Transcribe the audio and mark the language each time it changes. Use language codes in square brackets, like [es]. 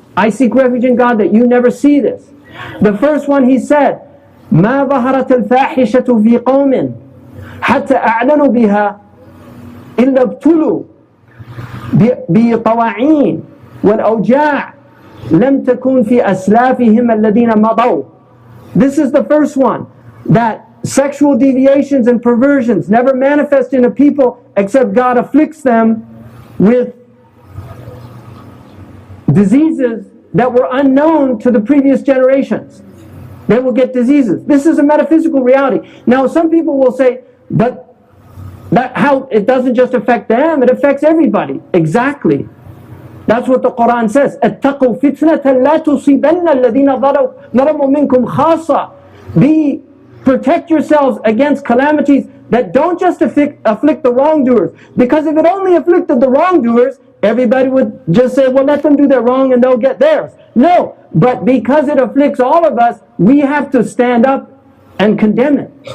[en] I seek refuge in God that you never see this. The first one he said, [ar] ما ظهرت الفاحشة في قوم حتى أعلنوا بها إلا ابتلوا بطواعين والأوجاع لم تكن في أسلافهم الذين مضوا. [en] This is the first one, that sexual deviations and perversions never manifest in a people except God afflicts them with diseases that were unknown to the previous generations. They will get diseases. This is a metaphysical reality. Now some people will say, but how it doesn't just affect them, it affects everybody. Exactly. That's what the Quran says. [ar] اتقوا فتنة لا تصيبن الذين ظلموا منكم خاصة. [en] Protect yourselves against calamities that don't just afflict the wrongdoers. Because if it only afflicted the wrongdoers, everybody would just say, well, let them do their wrong and they'll get theirs. No, but because it afflicts all of us, we have to stand up and condemn it.